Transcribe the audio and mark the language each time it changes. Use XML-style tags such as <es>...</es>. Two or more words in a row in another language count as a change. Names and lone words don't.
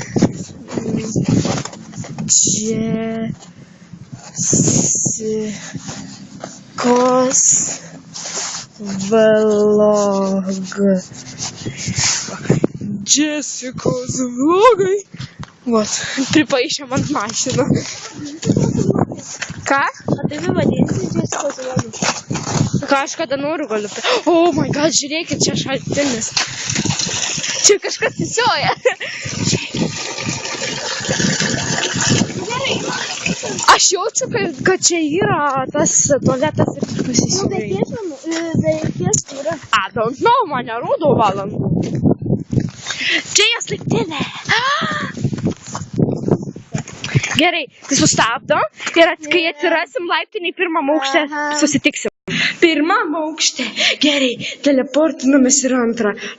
<lt>Jessicos vlog. Jessicos vlogai. Vat, pripaišėm ant mašiną. Ką? A tai vadinasi Jessicos vlogai? Ką aš kada noriu galiu.</lt> <en>Oh my god,</en> <lt>žiūrėkit, čia šaltinis. Čia kažkas įsioja. Aš jaučiu, kad čia yra tas tualetas ir Nu, pasisioja. bet ties yra.</lt> <en>I don't know,</en> <lt>man nerodo valandų. Čia jas laiptinė. Gerai, tai sustabdom ir kai atsirasim laiptiniai pirmam aukšte, susitiksim. Pirmam aukšte. Gerai, teleportinomės ir antrą.</lt>